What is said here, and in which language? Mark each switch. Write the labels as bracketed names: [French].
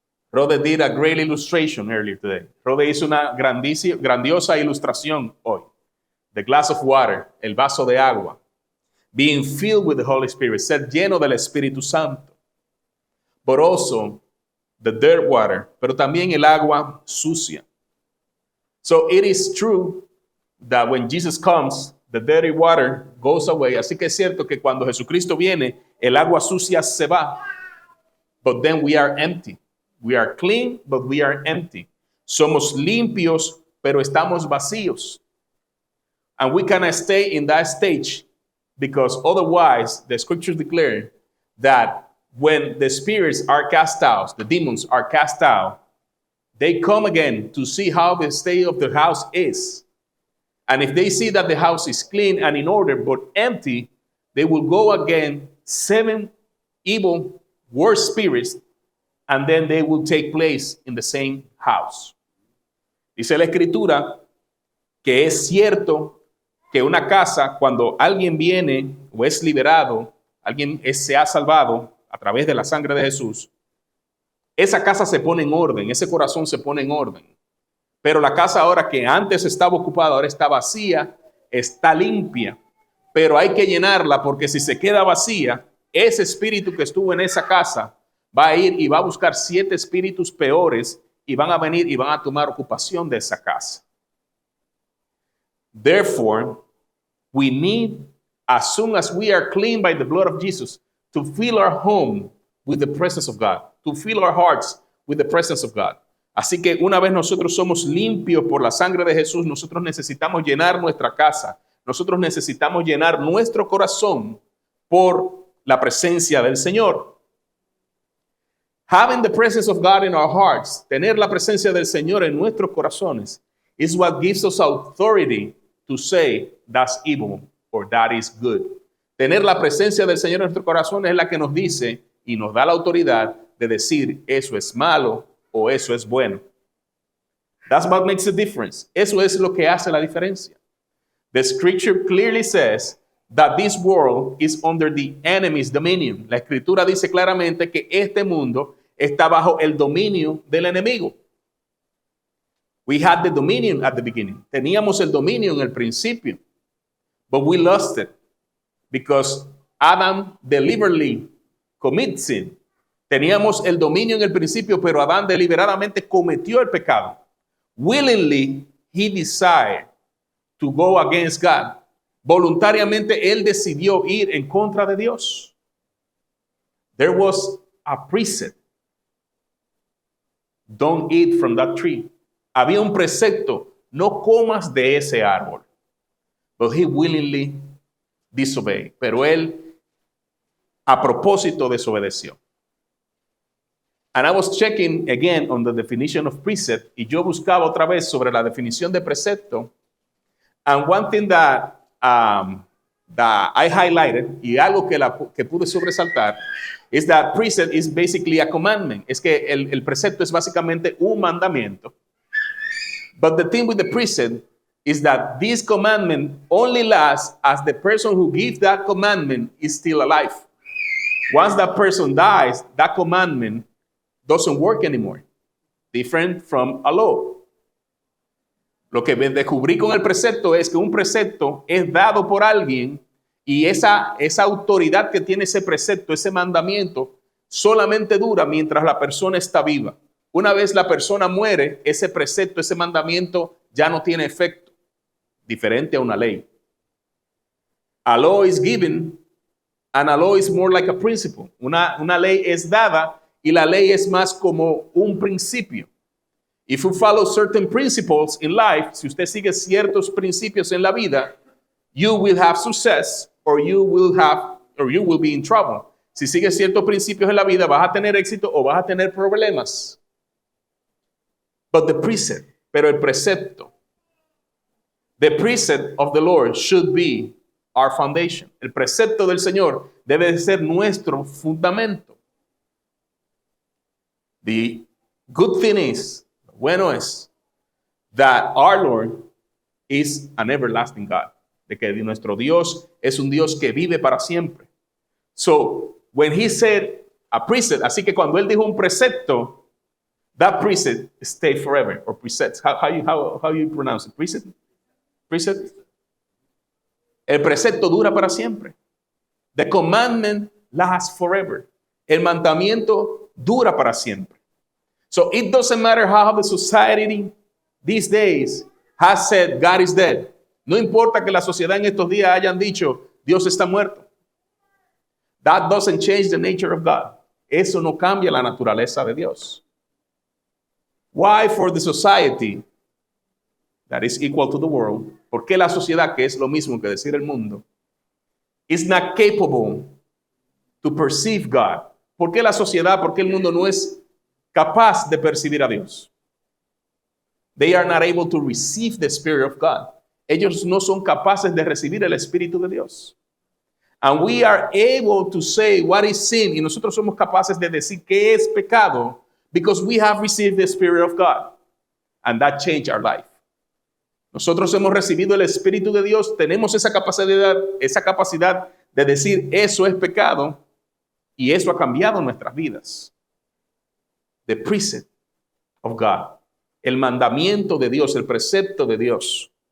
[English] Rode did a great illustration earlier today. [Spanish] Rode hizo una grandiosa ilustración hoy. [English] The glass of water, [Spanish] el vaso de agua. [English] Being filled with the Holy Spirit, [Spanish] ser lleno del Espíritu Santo. [English] But also the dirt water, [Spanish] pero también el agua sucia. [English] So it is true that when Jesus comes, the dirty water goes away. [Spanish] Así que es cierto que cuando Jesucristo viene, el agua sucia se va. [English] but then we are empty. We are clean, but we are empty. [Spanish] Somos limpios, pero estamos vacíos. [English] And we cannot stay in that stage because otherwise the scriptures declare that when the spirits are cast out, the demons are cast out, they come again to see how the state of the house is. And if they see that the house is clean and in order but empty, they will go again 7 evil worse spirits, and then they will take place in the same house. [Spanish] Dice la escritura que es cierto que una casa, cuando alguien viene o es liberado, se ha salvado a través de la sangre de Jesús, esa casa se pone en orden, ese corazón se pone en orden. Pero la casa ahora que antes estaba ocupada, ahora está vacía, está limpia. Pero hay que llenarla porque si se queda vacía, ese espíritu que estuvo en esa casa va a ir y va a buscar 7 espíritus peores y van a venir y van a tomar ocupación de esa casa. [English] Therefore, we need, as soon as we are clean by the blood of Jesus, to fill our home with the presence of God, to fill our hearts with the presence of God. [Spanish] Así que una vez nosotros somos limpios por la sangre de Jesús, nosotros necesitamos llenar nuestra casa, nosotros necesitamos llenar nuestro corazón por la presencia del Señor. [English] Having the presence of God in our hearts, [Spanish] tener la presencia del Señor en nuestros corazones, [English] is what gives us authority to say that's evil or that is good. [Spanish] Tener la presencia del Señor en nuestro corazón es la que nos dice y nos da la autoridad de decir eso es malo o eso es bueno. [English] That's what makes a difference. [Spanish] Eso es lo que hace la diferencia. [English] The scripture clearly says that this world is under the enemy's dominion. [Spanish] La escritura dice claramente que este mundo está bajo el dominio del enemigo. [English] We had the dominion at the beginning. [Spanish] Teníamos el dominio en el principio. [English] But we lost it because Adam deliberately commits sin. [Spanish] Teníamos el dominio en el principio, pero Adán deliberadamente cometió el pecado. [English] Willingly, he decided to go against God. [Spanish] Voluntariamente, él decidió ir en contra de Dios. [English] There was a precept. Don't eat from that tree. [Spanish] Había un precepto, no comas de ese árbol. [English] But he willingly disobeyed. [Spanish] Pero él, a propósito, desobedeció. [English] And I was checking again on the definition of precept, [Spanish] y yo buscaba otra vez sobre la definición de precepto. [English] And one thing that I highlighted, [Spanish] y algo que pude sobresaltar, [English] is that precept is basically a commandment. [Spanish] Es que el precepto es básicamente un mandamiento. [English] But the thing with the precept is that this commandment only lasts as the person who gives that commandment is still alive. Once that person dies, that commandment doesn't work anymore. Different from a law. [Spanish] Lo que descubrí con el precepto es que un precepto es dado por alguien y esa autoridad que tiene ese precepto, ese mandamiento, solamente dura mientras la persona está viva. Una vez la persona muere, ese precepto, ese mandamiento ya no tiene efecto, diferente a una ley. [English] A law is given and a law is more like a principle. [Spanish] Una ley es dada y la ley es más como un principio. [English] If you follow certain principles in life, [Spanish] si usted sigue ciertos principios en la vida, [English] you will have success or you will be in trouble. [Spanish] Si sigues ciertos principios en la vida, vas a tener éxito o vas a tener problemas. [English] But the precept, [Spanish] pero el precepto, [English] the precept of the Lord should be our foundation. [Spanish] El precepto del Señor debe de ser nuestro fundamento. [English] The good thing is, [Spanish] bueno es, [English] that our Lord is an everlasting God. [Spanish] De que nuestro Dios es un Dios que vive para siempre. [English] So, when he said a precept, [Spanish] así que cuando él dijo un precepto, [English] that precept stay forever, or precepts. How you pronounce it? Precept? Precept? [Spanish] El precepto dura para siempre. [English] The commandment lasts forever. [Spanish] El mandamiento dura para siempre. [English] So it doesn't matter how the society these days has said God is dead. [Spanish] No importa que la sociedad en estos días hayan dicho Dios está muerto. [English] That doesn't change the nature of God. [Spanish] eso no cambia la naturaleza de Dios. [English] Why for the society that is equal to the world? [Spanish] ¿Por qué la sociedad, que es lo mismo que decir el mundo, [English] is not capable to perceive God? [Spanish] ¿Por qué la sociedad, por qué el mundo no es capaz de percibir a Dios? [English] They are not able to receive the Spirit of God. [Spanish] Ellos no son capaces de recibir el Espíritu de Dios. [English] And we are able to say what is sin. [Spanish] Y nosotros somos capaces de decir qué es pecado [English] because we have received the Spirit of God. And that changed our life. [Spanish] Nosotros hemos recibido el Espíritu de Dios, tenemos esa capacidad de decir eso es pecado y eso ha cambiado nuestras vidas. [English] The precept of God. [Spanish] El mandamiento de Dios, el precepto de Dios.